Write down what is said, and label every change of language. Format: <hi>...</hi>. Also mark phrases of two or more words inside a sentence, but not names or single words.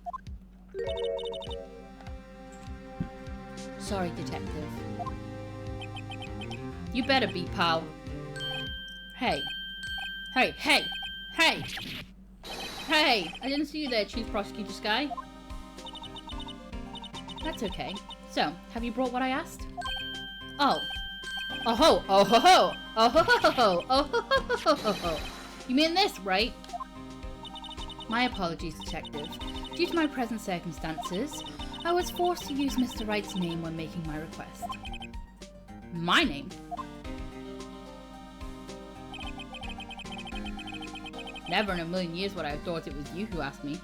<en>Sorry, detective. You better be, pal. Hey. Hey, hey, hey! Hey! I didn't see you there, Chief Prosecutor Sky. That's okay. So, have you brought what I asked? Oh. Oh ho! Oh ho ho! Oh ho ho ho! Oh ho ho ho ho ho! You mean this, right? My apologies, detective. Due to my present circumstances, I was forced to use Mr. Wright's name when making my request. My name? Never in a million years would I have thought it was you who asked me.</en>